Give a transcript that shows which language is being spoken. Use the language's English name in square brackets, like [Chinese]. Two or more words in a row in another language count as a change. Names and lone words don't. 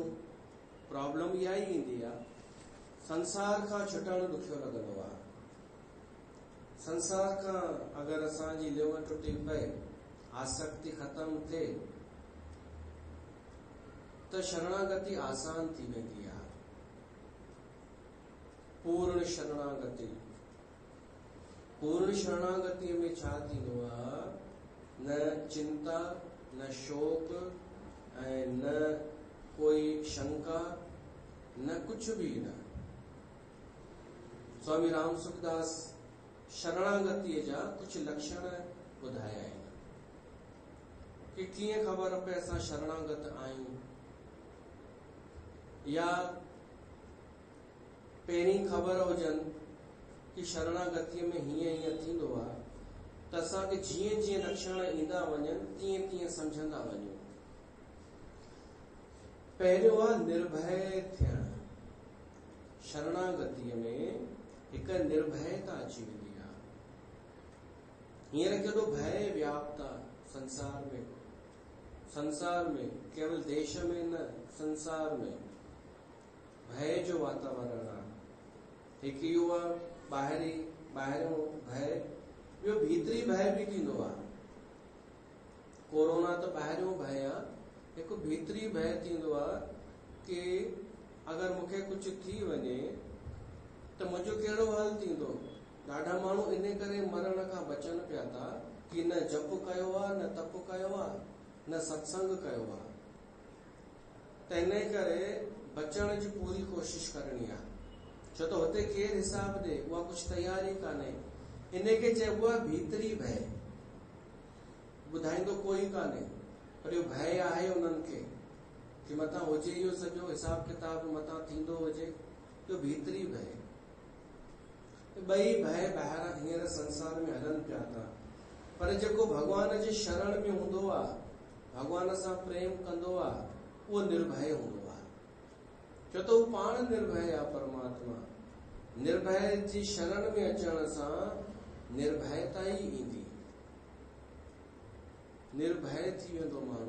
[Sindhi] प्रॉब्लम इहा ई ईंदी आहे, संसार खां छुटणु ॾुखियो लॻंदो आहे। संसार खां अगरि असांजी लिव टुटी पए, आसक्ति ख़तम थिए त शरणागति आसान थी वेंदी आहे। पूर्ण शरणागति। पूर्ण शरणागति में छा थींदो आहे, न चिंता, न शोक ऐं न कोई शंका, न कुछ भी न। स्वामी राम सुखदास शरणागति जा कुछ लक्षण ॿुधाया आहिनि कि कीअं ख़बर पए असां शरणागत आहियूं। या पहिरीं ख़बर हुजनि कि शरणागतिअ में हीअं थींदो आहे त असांखे जीअं जीअं लक्षण ईंदा वञनि तीअं तीअं सम्झंदा वञूं। पहिरियों आहे निर्भय थियणु। शरणागतिअ में हिकु निर्भयता अची वेंदी आहे। हींअर केॾो भय व्याप्त आहे संसार में केवल देश में न, संसार में भय जो वातावरण आहे। हिकु इहो आहे ॿाहिरियों भय, ॿियो भीतरी भय बि थींदो आहे। कोरोना त ॿाहिरियों भय आहे, हिकु भीतरी भय थींदो आहे कि अगरि मूंखे कुझु थी वञे त मुंहिंजो कहिड़ो हाल थींदो। ॾाढा माण्हू इन करे मरण खां बचनि पिया था कि न जप कयो आहे, न तप कयो आहे, न सत्संग कयो आहे। त इन करे बचण जी पूरी कोशिश करणी आहे। छो त हुते केरु हिसाब ॾे, उहा कुझु तयारी कान्हे। इन खे चइबो आहे भीतरी भय। ॿुधाईंदो कोई कान्हे, पर इहो भय आहे उन्हनि खे कि मथां हुजे इहो सॼो हिसाब किताब मथां थींदो हुजे। इहो भीतरी भय। ॿई भय ॿाहिरां हींअर संसार में हलनि पिया था, पर जेको भगवान जे शरण में हूंदो आहे, भगवान सां प्रेम कंदो आहे, उहो निर्भय हूंदो आहे। छो त उहो पाण निर्भय आहे। परमात्मा निर्भय जी शरण में अचण सां निर्भयता ई ईंदी, निर्भय थी वेंदो माण्हू।